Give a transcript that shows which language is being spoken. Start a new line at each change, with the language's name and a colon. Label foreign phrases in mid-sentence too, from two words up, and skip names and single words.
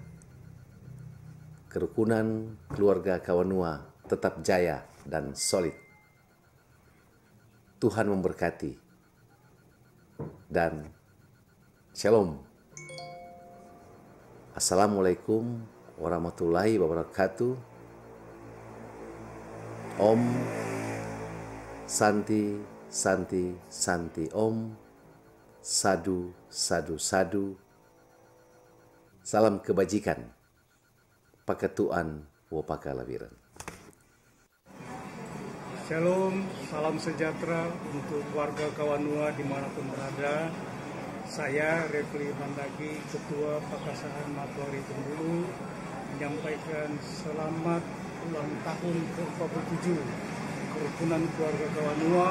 Indonesian: Kerukunan Keluarga Kawanua tetap jaya dan solid. Tuhan memberkati dan shalom.
Arabic: السلام عليكم ورحمة الله وبركاته.
Sanskrit: ॐ शान्तिः शान्तिः शान्तिः ॐ. साधु साधु साधु.
Indonesian: Salam kebajikan. Paketuan wopaka labiran. Shalom, salam sejahtera untuk warga Kawanua dimanapun berada. Saya Refli Mandagi, Ketua Pakasaan Matwari Tembulu, menyampaikan selamat ulang tahun ke-47 Kerukunan Keluarga Kawanua.